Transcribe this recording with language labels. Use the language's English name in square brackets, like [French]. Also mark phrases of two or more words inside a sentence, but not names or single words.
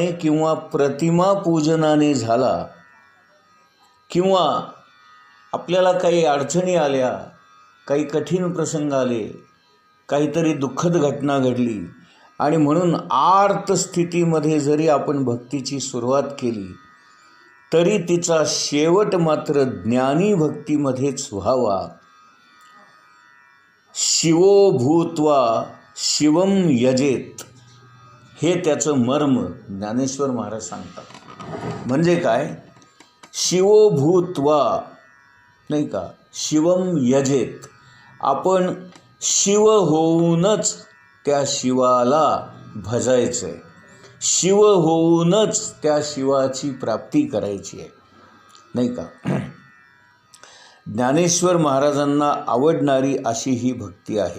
[Marathi] किंवा प्रतिमा पूजनाने झाला, किंवा आपल्याला काही अडचणी आल्या, काही कठीण प्रसंग आले, काहीतरी दुःखद घटना घडली आणि म्हणून आर्त स्थितीमध्ये जरी आपण भक्तीची सुरुवात केली तरी तिचा शेवट मात्र ज्ञानी भक्तीमध्येच व्हावा. [Sanskrit] शिवो भूत्वा शिवम यजेत, [Marathi] हे त्याचं मर्म ज्ञानेश्वर महाराज सांगतात. म्हणजे काय, [Sanskrit] शिवो भूत्वा [Marathi] नाही का, [Sanskrit] शिवम यजेत, [Marathi] आपण शिव होऊनच त्या शिवाला भजायचं आहे, शिव होऊनच त्या शिवाची प्राप्ती करायची आहे, नाही का. ज्ञानेश्वर महाराजांना आवडणारी अशी ही भक्ती आहे.